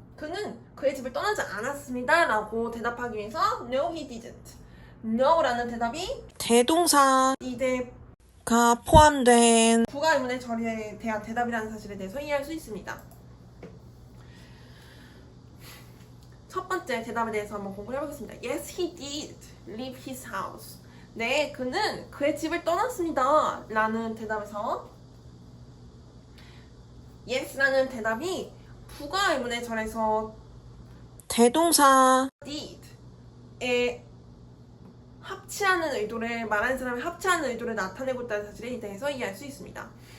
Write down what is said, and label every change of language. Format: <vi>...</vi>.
<ko>그는 그의 집을 떠나지 않았습니다 라고 대답하기 위해서</ko> <en>No, he didn't.</en> <ko>No라는 대답이 대동사 did가 포함된 부가 의문의 절에 대한 대답이라는 사실에 대해서 이해할 수 있습니다. 첫 번째 대답에 대해서 한번 공부를 해보겠습니다.</ko> <en>Yes, he did leave his house.</en> <ko>네, 그는 그의 집을 떠났습니다 라는 대답에서 Yes라는 대답이 부가 의문의 절에서 대동사 did에 합치하는 의도를 말하는 사람이 합치하는 의도를 나타내고 있다는 사실에 대해서 이해할 수 있습니다.</ko>